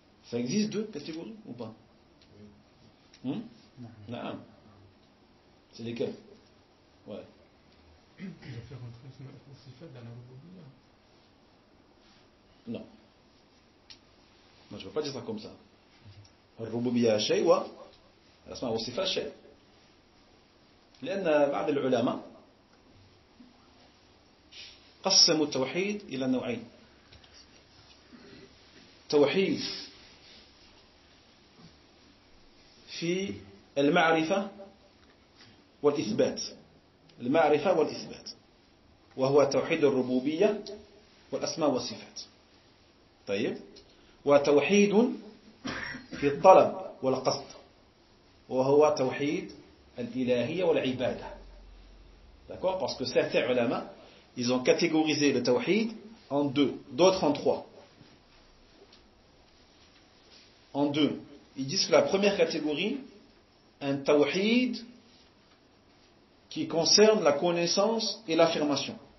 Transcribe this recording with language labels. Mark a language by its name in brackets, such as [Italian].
[French] Ça existe deux catégories ou pas? Non. C'est lesquelles? Ouais. Il va faire rentrer Asma wa Sifat dans la Rububiyya. Non. Moi, je ne veux pas dire ça comme ça. [Arabic] الربوبية شيء والأسماء والصفات شيء. لأن بعض العلماء قسموا التوحيد إلى نوعين. توحيد في المعرفة والإثبات. المعرفة والإثبات، وهو توحيد الربوبية والأسماء والصفات. طيب، وتوحيد في الطلب والقصد، وهو توحيد الإلهية والعبادة. [French] D'accord? Parce que certains ulama, ils ont catégorisé le tawhid en deux, d'autres en trois. En deux. Ils disent que la première catégorie, un tawhid qui concerne la connaissance et l'affirmation.